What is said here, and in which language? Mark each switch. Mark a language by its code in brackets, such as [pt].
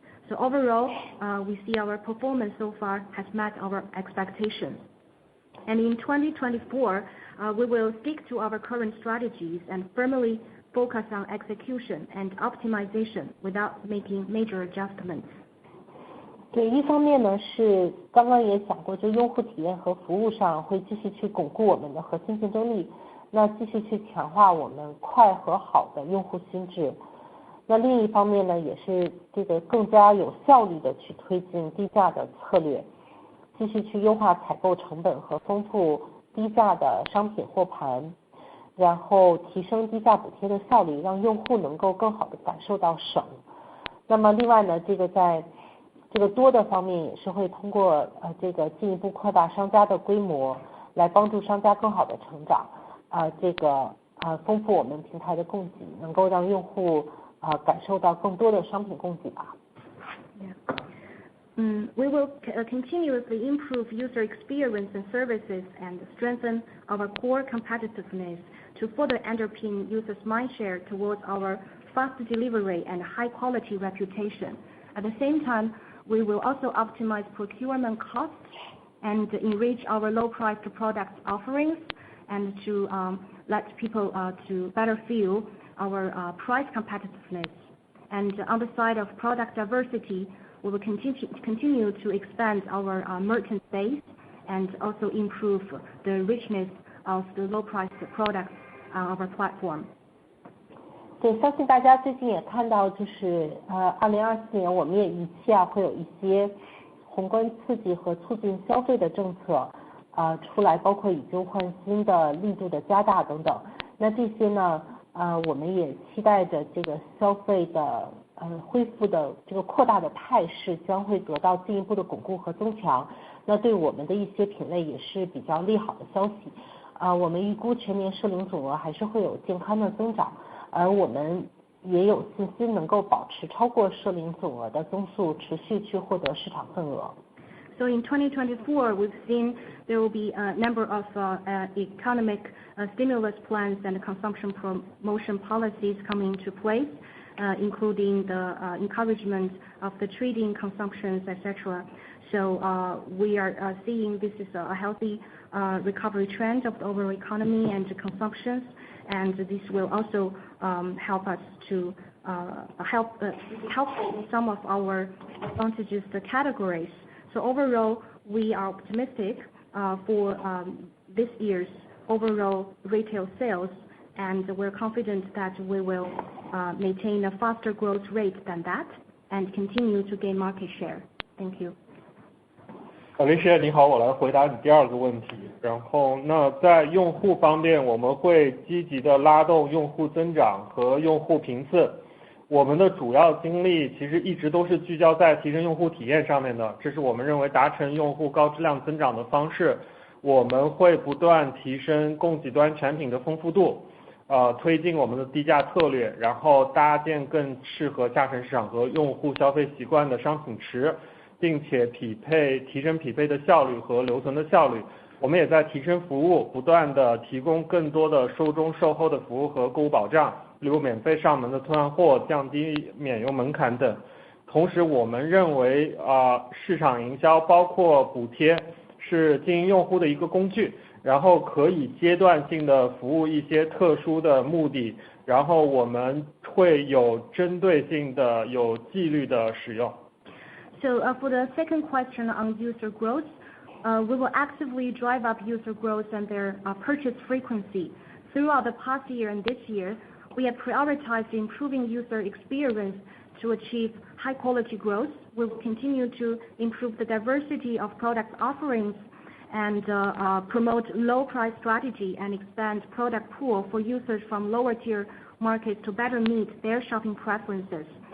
[en] So overall, we see our performance so far has met our expectations. And in 2024, we will stick to our current strategies and firmly focus on execution and optimization without making major adjustments. [zh] 对，一方面呢是刚刚也讲过，就用户体验和服务上会继续去巩固我们的核心竞争力，那继续去强化我们快和好的用户心智。那另一方面呢，也是这个更加有效率的去推进低价的策略，继续去优化采购成本和丰富低价的商品货盘，然后提升低价补贴的效率，让用户能够更好的感受到省。那么另外呢，这个在这个多的方面也是会通过这个进一步扩大商家的规模，来帮助商家更好的成长，这个丰富我们平台的供给，能够让用户感受到更多的商品供给吧。 [en] We will continuously improve user experience and services and strengthen our core competitiveness to further underpin users' mindshare towards our fast delivery and high quality reputation. At the same time, we will also optimize procurement costs and enrich our low-priced product offerings and to let people to better feel our price competitiveness. And on the side of product diversity, we will continue to expand our merchant base and also improve the richness of the low-priced products on our platform. [zh] 对，相信大家最近也看到，就是2024年我们也预期会有一些宏观刺激和促进消费的政策出来，包括以旧换新的力度的加大等等。那这些呢，我们也期待着这个消费的恢复的这个扩大的态势将会得到进一步的巩固和增强。那对我们的一些品类也是比较利好的消息。我们预估全年社零总额还是会有健康的增长，而我们也有信心能够保持超过社零总额的增速，持续去获得市场份额。 [en] So in 2024, we've seen there will be a number of economic stimulus plans and consumption promotion policies coming into place, including the encouragement of the trading consumptions, etc. So we are seeing this is a healthy recovery trend of the overall economy and consumptions, and this will also help us to help in some of our advantageous categories. So overall, we are optimistic for this year's overall retail sales, and we're confident that we will maintain a faster growth rate than that and continue to gain market share. Thank you. [zh] 林师你好，我来回答你第二个问题。然后那在用户方面，我们会积极的拉动用户增长和用户频次。我们的主要精力其实一直都是聚焦在提升用户体验上面的，这是我们认为达成用户高质量增长的方式。我们会不断提升供给端产品的丰富度，推进我们的低价策略，然后搭建更适合下沉市场和用户消费习惯的商品池，并且提升匹配的效率和留存的效率。我们也在提升服务，不断的提供更多的售中售后的服务和购物保障，例如免费上门的退换货、降低免邮门槛等。同时我们认为市场营销包括补贴是经营用户的一个工具，然后可以阶段性的服务一些特殊的目的，然后我们会有针对性的有纪律的使用。 [en] So for the second question on user growth, we will actively drive up user growth and their purchase frequency. Throughout the past year and this year, we have prioritized improving user experience to achieve high quality growth. We will continue to improve the diversity of product offerings and promote low price strategy and expand product pool for users from lower tier markets to better meet their shopping preferences.